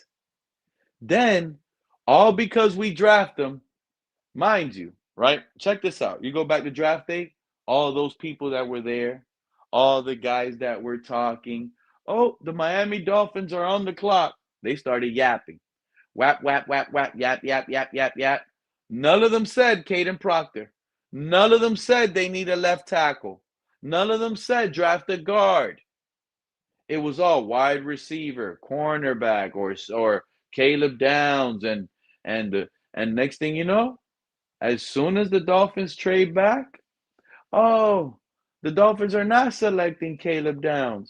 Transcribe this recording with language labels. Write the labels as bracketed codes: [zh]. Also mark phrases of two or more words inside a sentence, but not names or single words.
[en] Then, all because we draft them, mind you, right? Check this out. You go back to draft day, all those people that were there, all the guys that were talking, oh, the Miami Dolphins are on the clock. They started yapping. Whap, whap, whap, whap, yap, yap, yap, yap, yap. None of them said Caden Proctor. None of them said they need a left tackle. None of them said draft a guard. It was all wide receiver, cornerback, or Caleb Downs, and next thing you know, as soon as the Dolphins trade back, oh, the Dolphins are not selecting Caleb Downs.